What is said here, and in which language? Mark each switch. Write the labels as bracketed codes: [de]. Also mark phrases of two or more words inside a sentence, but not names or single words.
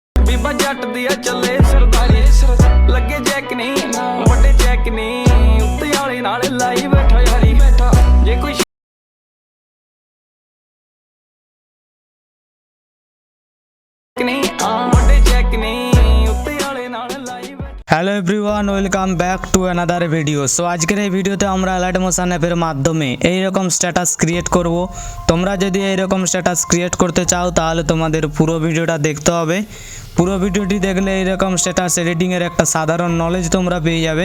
[pa] ਬੀਬਾ ਜੱਟ ਦੀ ਆ ਚੱਲੇ ਸਰਦਾਰੀ ਲੱਗੇ ਜੈਕ ਨਹੀਂ ਵੱਡੇ ਚੈੱਕ ਨਹੀਂ ਉੱਤੇ ਵਾਲੇ ਨਾਲ ਲਾਈ ਬੈਠਾ ਯਾਰੀ ਜੇ ਕੋਈ ਨਹੀਂ ਵੱਡੇ ਚੈੱਕ ਨਹੀਂ ਉੱਤੇ ਵਾਲੇ ਨਾਲ ਲਾਈ [en] Hello everyone, welcome back to another video. [bn] সো আজকের এই ভিডিওতে আমরা অ্যালার্ট মোশন অ্যাপের মাধ্যমে এইরকম [en] status create [bn] করব। তোমরা যদি এইরকম [en] status create [bn] করতে চাও তাহলে তোমাদের পুরো ভিডিওটা দেখতে হবে। পুরো ভিডিওটি দেখলে এইরকম [en] status editing [bn] একটা সাধারণ নলেজ তোমরা পেয়ে যাবে।